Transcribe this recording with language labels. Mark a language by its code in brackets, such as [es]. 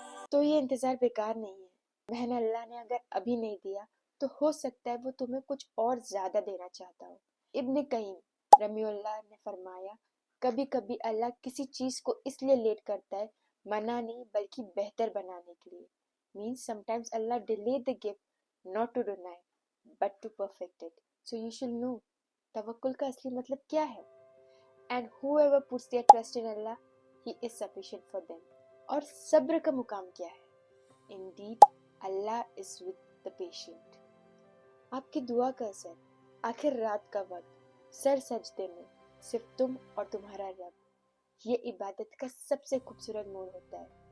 [ur] تو یہ انتظار بیکار نہیں ہے. بہن، اللہ نے اگر ابھی نہیں دیا تو ہو سکتا ہے وہ تمہیں کچھ اور زیادہ دینا چاہتا ہو. ابن قیم رحمہ اللہ نے فرمایا، کبھی کبھی اللہ کسی چیز کو اس لیے لیٹ کرتا ہے، منع نہیں بلکہ بہتر بنانے کے لیے. [en] means sometimes Allah delay the gift not to deny but to perfect it. So you should know [ur] توکل کا اصلی مطلب کیا ہے. [en] And whoever puts their trust in Allah, He is sufficient for them. [ur] اور صبر کا مقام کیا ہے؟ [en] Indeed, Allah is with the patient. [ur] آپ کی دعا کا اثر، آخر رات کا وقت، سر سجدے میں صرف تم اور تمہارا رب، یہ عبادت کا سب سے خوبصورت موڑ ہوتا ہے.